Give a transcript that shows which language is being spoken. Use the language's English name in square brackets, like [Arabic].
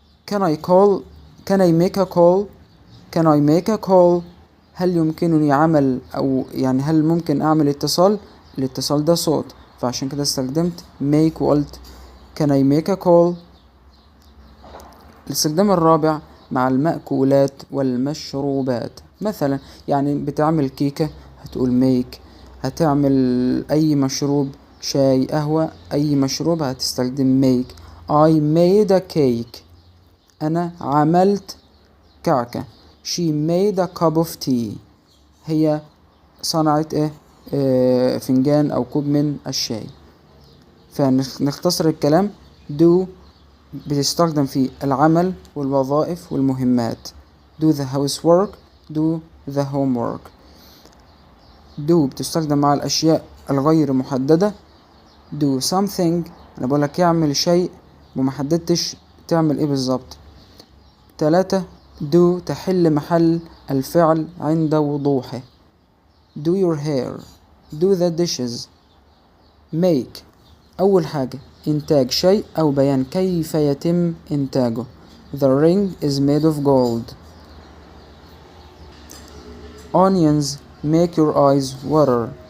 [English] can I make a call؟ [Arabic] هل يمكنني عمل أو يعني هل ممكن أعمل اتصال؟ الاتصال ده صوت، فعشان كده استخدمت make وقلت can I make a call. الاستخدام الرابع مع المأكولات والمشروبات. مثلا يعني بتعمل كيكة هتقول make، هتعمل أي مشروب شاي قهوة أي مشروب هتستخدم make. [English] I made a cake، [Arabic] أنا عملت كعكة. [English] she made a cup of tea، [Arabic] هي صنعت فنجان أو كوب من الشاي. فنختصر الكلام. do بتستخدم في العمل والوظائف والمهمات. [English] do the housework، do the homework. [Arabic] do بتستخدم مع الأشياء الغير محددة. [English] do something، [Arabic] أنا بقولك يعمل شيء ومحددتش تعمل ايه بالظبط. 3 do تحل محل الفعل عند وضوحه. [English] do your hair، do the dishes. [Arabic] make أول حاجة إنتاج شيء أو بيان كيف يتم إنتاجه. [English] the ring is made of gold. onions make your eyes water.